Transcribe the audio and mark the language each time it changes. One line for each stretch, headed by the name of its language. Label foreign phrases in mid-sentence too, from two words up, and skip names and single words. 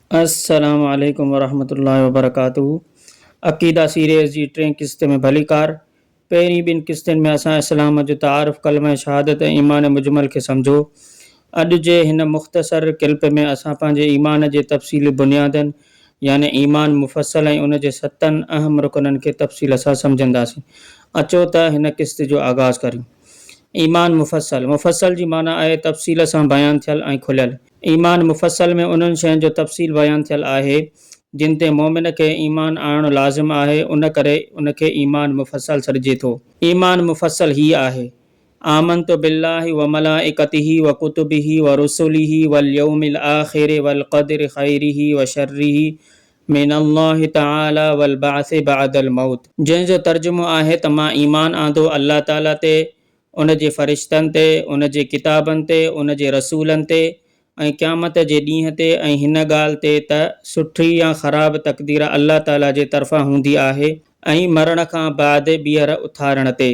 Arabic: السلام عليكم ورحمة الله وبركاته.
Sindhi: अक़ीदा सीरीज़ जी टें क़िस्त में भलीकार। पहिरीं ॿिनि क़िस्तनि में असां इस्लाम जो तारुफ़, कलमा शहादत ऐं ईमान मुजमल खे सम्झो। अॼु जे हिन मुख़्तसर क्लिप में असां पंहिंजे ईमान जे तफ़सीली बुनियादनि यानी ईमान मुफ़स्सल ऐं उन जे 7 अहम रुकननि खे तफ़सील सां सम्झंदासीं। अचो त हिन क़िस्त जो आगाज़ करियूं। ईमान मुफ़स्सल। मुफ़स्सल जी माना आहे तफ़सील सां बयानु थियल ऐं खुलियल। ईमान मुफ़स्सल में उन्हनि शयुनि जो तफ़सील बयानु थियल आहे जिन ते मोमिन खे ईमान आणणु लाज़िम आहे, उन करे उनखे ईमान मुफ़स्सल सॾिजे थो। ईमान मुफ़स्सल हीअ आहे:
Arabic: آمنت بالله وملائكته وكتبه ورسله واليوم الآخر والقدر خيره وشره من الله تعالى والبعث بعد الموت.
Sindhi: जंहिंजो तर्जुमो आहे त मां ईमान आंदो अल्लाह ताला ते, उन जे फ़रिश्तनि ते, उन जे किताबनि ते, उन जे रसूलनि ते ऐं क़यामत जे ॾींहं ते, ऐं हिन ॻाल्हि ते त सुठी या ख़राब तक़दीर अल्लाह ताला जे तरफ़ां हूंदी आहे, ऐं मरण खां बाद ॿीहर उथारण ते।